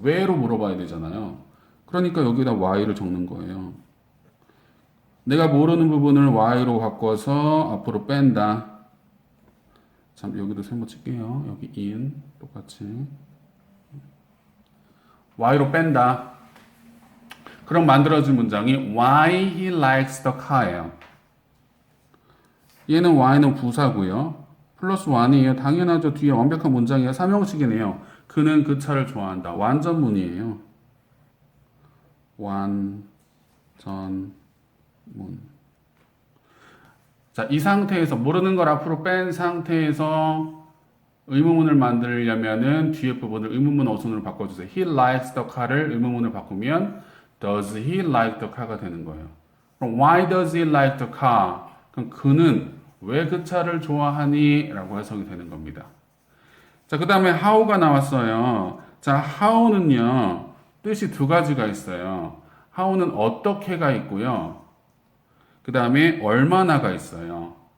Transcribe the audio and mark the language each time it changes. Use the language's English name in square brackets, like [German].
[Korean] 왜로 물어봐야 되잖아요. 그러니까 여기다 why를 적는 거예요. 내가 모르는 부분을 why로 바꿔서 앞으로 뺀다. 참, 여기도 세모 칠게요. 여기 in 똑같이 why로 뺀다. 그럼 만들어진 문장이 [English] why he likes the car예요. [Korean] 얘는 why는 부사고요. 플러스 1이에요. 당연하죠. 뒤에 완벽한 문장이에요. 삼형식이네요. 그는 그 차를 좋아한다. 완전문이에요. 완전문. 자, 이 상태에서 모르는 걸 앞으로 뺀 상태에서 의문문을 만들려면은 뒤에 부분을 의문문 어순으로 바꿔주세요. [English] He likes the car를 [Korean] 의문문을 바꾸면 [English] Does he like the car가 [Korean] 되는 거예요. 그럼 [English] Why does he like the car? [Korean] 그럼 그는 왜 그 차를 좋아하니? 라고 해석이 되는 겁니다. 자, 그 다음에 how가 나왔어요. 자, how는요, 뜻이 두 가지가 있어요. how는 어떻게가 있고요. 그 다음에 얼마나가 있어요.